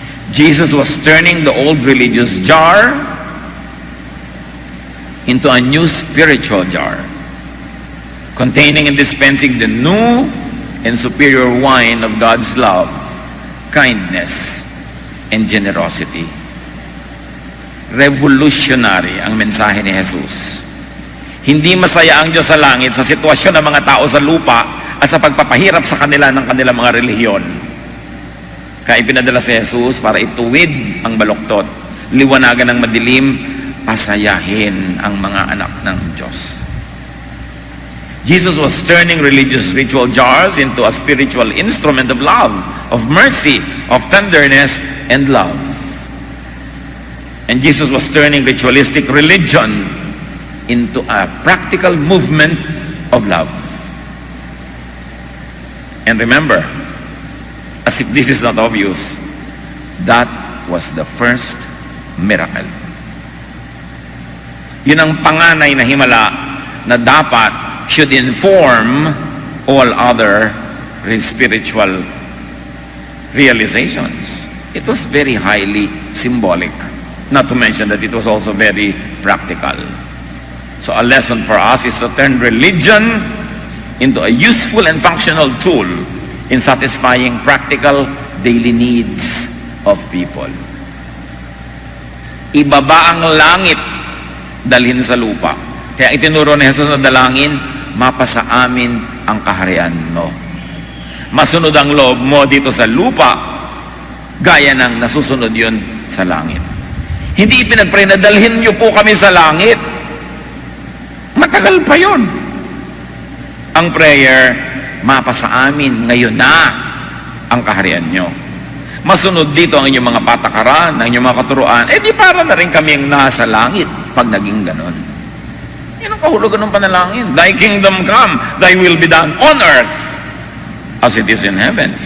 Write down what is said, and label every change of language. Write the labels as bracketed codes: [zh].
[en] Jesus was turning the old religious jar into a new spiritual jar, containing and dispensing the new and superior wine of God's love, kindness, and generosity. [tl] Revolutionary ang mensahe ni Jesus. Hindi masaya ang Diyos sa langit sa sitwasyon ng mga tao sa lupa at sa pagpapahirap sa kanila ng kanilang mga relihiyon. Kaya ipinadala si Jesus para ituwid ang baluktot, liwanagan ng madilim, pasayahin ang mga anak ng Diyos. [en] Jesus was turning religious ritual jars into a spiritual instrument of love, of mercy, of tenderness, and love. And Jesus was turning ritualistic religion into a practical movement of love. And remember, as if this is not obvious, that was the first miracle. [tl] Yun ang panganay na himala na dapat [en] should inform all other spiritual realizations. It was very highly symbolic. Not to mention that it was also very practical. So a lesson for us is to turn religion into a useful and functional tool in satisfying practical daily needs of people. [tl] Ibaba ang langit, dalhin sa lupa. Kaya itinuro ni Jesus na dalangin, mapasa amin ang kaharian mo. Masunod ang loob mo dito sa lupa, gaya ng nasusunod yun sa langit. Hindi pinagpray na dalhin niyo po kami sa langit. Matagal pa yun. Ang prayer, mapasa amin ngayon na ang kaharian nyo. Masunod dito ang inyong mga patakaran, ang inyong mga katuruan, di para na rin kami ang nasa langit pag naging ganon. Yan ang kahulugan ng panalangin. [en] Thy kingdom come, thy will be done on earth as it is in heaven.